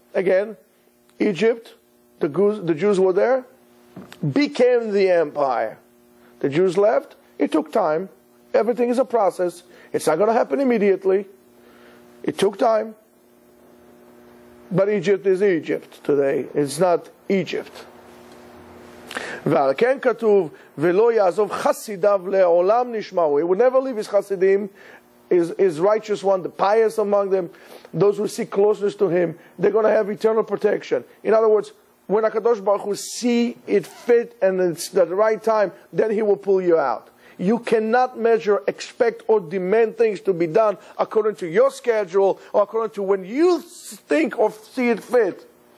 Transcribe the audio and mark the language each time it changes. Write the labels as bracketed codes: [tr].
[en] Again, Egypt, the Jews were there, became the empire. The Jews left. It took time. Everything is a process. It's not going to happen immediately. It took time. But Egypt is Egypt today. It's not Egypt. [he] ועל כן כתוב, ולא יעזוב חסידיו לעולם נשמעו. [en] He would never leave his chasidim, his righteous one, the pious among them, those who seek closeness to him. They're going to have eternal protection. In other words, when Hakadosh Baruch Hu see it fit and it's the right time, then he will pull you out. You cannot measure, expect, or demand things to be done according to your schedule or according to when you think or see it fit.